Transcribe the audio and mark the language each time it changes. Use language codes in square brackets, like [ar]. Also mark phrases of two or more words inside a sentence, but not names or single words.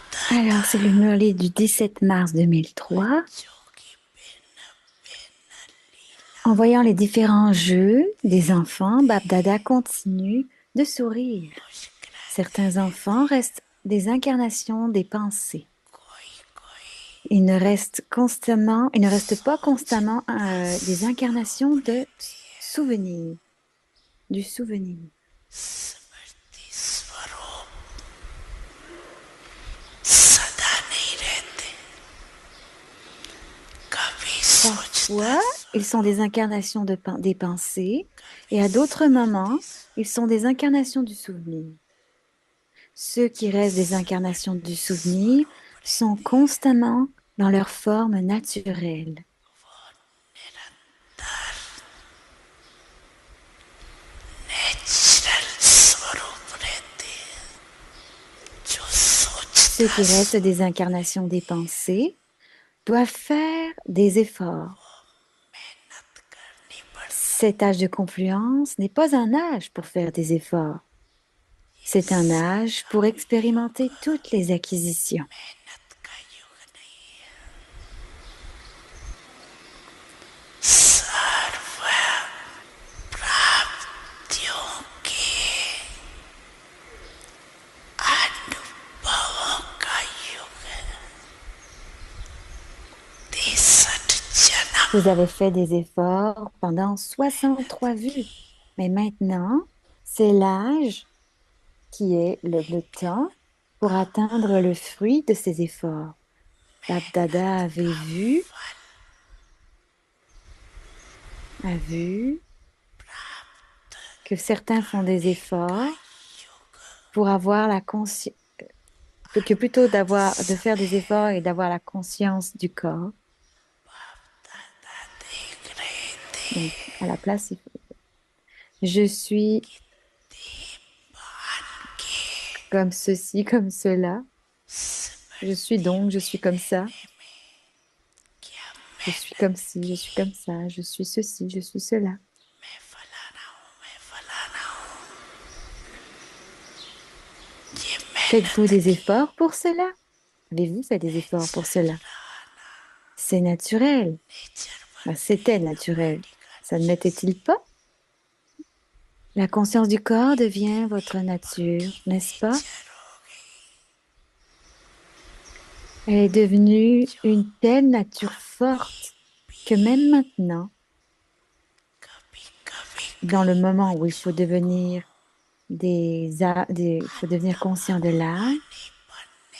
[fr] Alors, c'est le Murley du 17 mars 2003. En voyant les différents jeux des enfants, Babdada continue de sourire. Certains enfants restent des incarnations des pensées. Ils ne restent pas constamment des incarnations de souvenirs, du souvenir. [hi] स्मृति स्वरूप सदा नहीं रहते, कभी सोचता [fr] Parfois, ils sont des incarnations des pensées, et à d'autres moments, ils sont des incarnations du souvenir. Ceux qui restent des incarnations du souvenir sont constamment dans leur forme naturelle. [hi] नेचुरल स्वरूप रहते हैं, जो [fr] Ceux [hi] सोचता [fr] qui restent des incarnations des pensées doivent faire des efforts. [hi] मेहनत करनी पड़ती, [fr] Cet âge de confluence n'est pas un âge pour faire des efforts. C'est un âge pour expérimenter toutes les acquisitions. [hi] मेहनत का युग नहीं है। सर्व प्राप्तियों के अनुभवों का युग है। [fr] 63 Vous avez fait des efforts pendant 63 vues, mais maintenant, c'est l'âge qui est le temps pour atteindre le fruit de ces efforts. Labdada a vu que certains font des efforts pour avoir la conscience, que plutôt de faire des efforts et d'avoir la conscience du corps. [hi] देख रहे थे [fr] Donc, à la place, je suis comme ceci, comme cela. Je suis comme ça. [hi] क्या [fr] Je suis comme ci, je suis comme ça. Je suis ceci, je suis cela. [hi] मैं फलाना हूँ, मैं फलाना हूँ, ये [fr] Faites-vous [hi] मेहनत [fr] des [hi] की [fr] efforts pour cela? Avez-vous fait des efforts pour cela? [hi] चलाना [fr] C'est naturel. [hi] नेचर [fr] Ben, [hi] बनती [fr] c'était [hi] है [fr] naturel. [hi] बॉडी [fr] Ça ne [hi] कॉन्शियस [fr] l'était-il pas? La conscience du corps devient votre nature, n'est-ce pas? [hi] नेचर हो गई [fr] Elle est devenue [hi] जो [fr] une telle nature [hi] अभी [fr] forte que [hi] भी [fr] même maintenant, [hi] कभी कभी [fr] dans le [hi] कई [fr] moment où il faut [hi] बच्चों को [fr] devenir il faut devenir conscient de l'âme, [hi] आत्मज्ञानी बनने